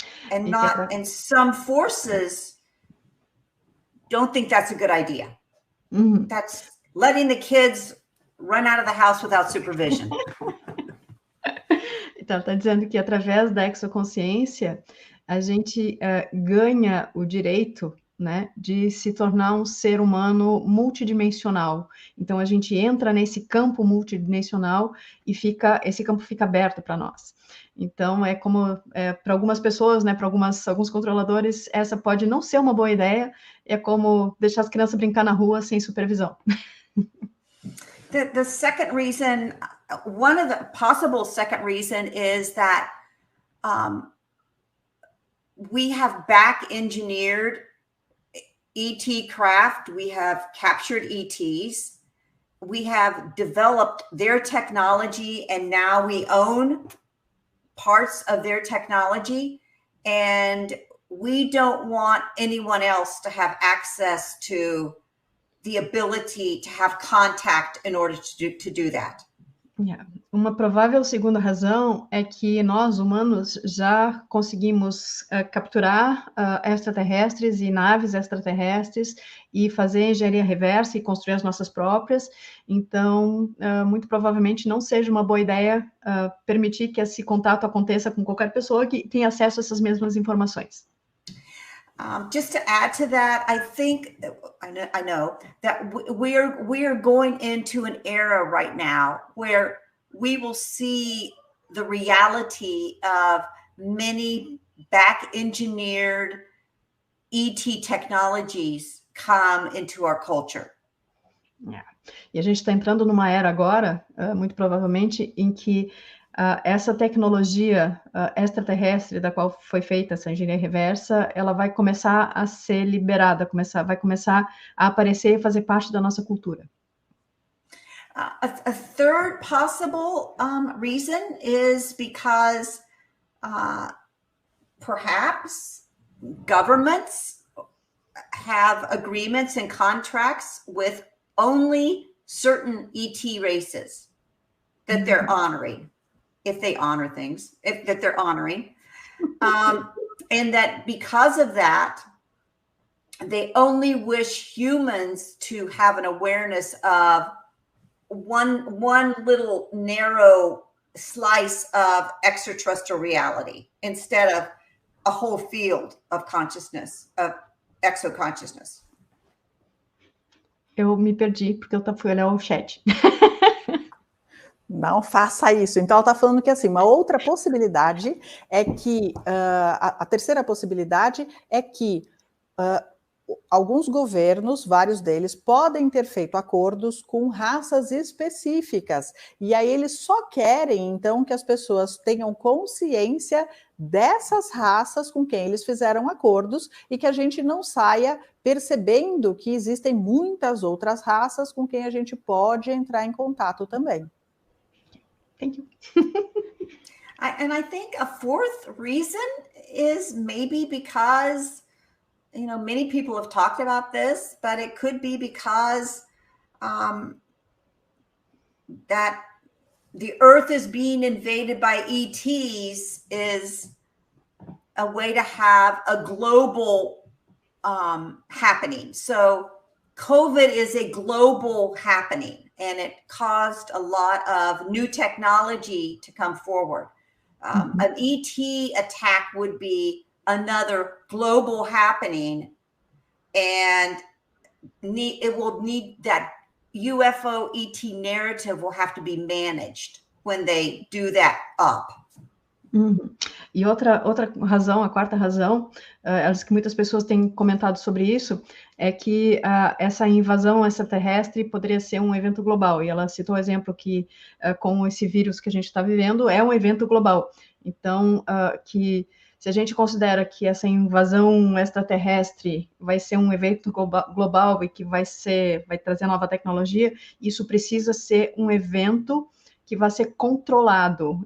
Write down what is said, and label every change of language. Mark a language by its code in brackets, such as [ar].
[en] And some forces don't think that's a good idea. Mm-hmm. That's letting the kids run out of the house without supervision. [pt] Então, está dizendo que através da exoconsciência, a gente ganha o direito, né, de se tornar um ser humano multidimensional. Então, a gente entra nesse campo multidimensional e esse campo fica aberto para nós. Então, é como, para algumas pessoas, né, para alguns controladores, essa pode não ser uma boa ideia, é como deixar as crianças brincar na rua sem supervisão. [en] The second reason, one of the possible second reason is that we have back engineered ET craft, we have captured ETs, we have developed their technology, and now we own parts of their technology, and we don't want anyone else to have access to the ability to have contact in order to do that. Yeah. [pt] Uma provável segunda razão é que nós, humanos, já conseguimos capturar extraterrestres e naves extraterrestres e fazer engenharia reversa e construir as nossas próprias. Então, muito provavelmente não seja uma boa ideia permitir que esse contato aconteça com qualquer pessoa que tenha acesso a essas mesmas informações. [en] Just to add to that, I think, I know that we are going into an era right now where we will see the reality of many back-engineered ET technologies come into our culture. Yeah. [pt] E a gente está entrando numa era agora, muito provavelmente, em que essa tecnologia extraterrestre da qual foi feita essa engenharia reversa, ela vai começar a ser liberada, vai começar a aparecer e fazer parte da nossa cultura. [en] A third possible reason is because perhaps governments have agreements and contracts with only certain ET races that they're honoring. if they honor things, that they're honoring. And that because of that, they only wish humans to have an awareness of one little narrow slice of extraterrestrial reality instead of a whole field of consciousness, of exoconsciousness. [pt] Eu me perdi porque eu fui olhar o chat. Não faça isso. Então, ela está falando que, assim, uma outra possibilidade é que, a terceira possibilidade é que alguns governos, vários deles, podem ter feito acordos com raças específicas. E aí eles só querem, então, que as pessoas tenham consciência dessas raças com quem eles fizeram acordos e que a gente não saia percebendo que existem muitas outras raças com quem a gente pode entrar em contato também. [en] Thank you. And I think a fourth reason is maybe because, you know, many people have talked about this, but it could be because that the Earth is being invaded by ETs is a way to have a global happening. So COVID is a global happening, and it caused a lot of new technology to come forward. An ET attack would be another global happening, and it will need that UFO ET narrative will have to be managed when they do that up. [pt] E outra razão, a quarta razão, que muitas pessoas têm comentado sobre isso, é que essa invasão extraterrestre poderia ser um evento global. E ela citou o exemplo que, com esse vírus que a gente está vivendo, é um evento global. Então, que se a gente considera que essa invasão extraterrestre vai ser um evento global e que vai trazer nova tecnologia, isso precisa ser um evento que vai ser controlado.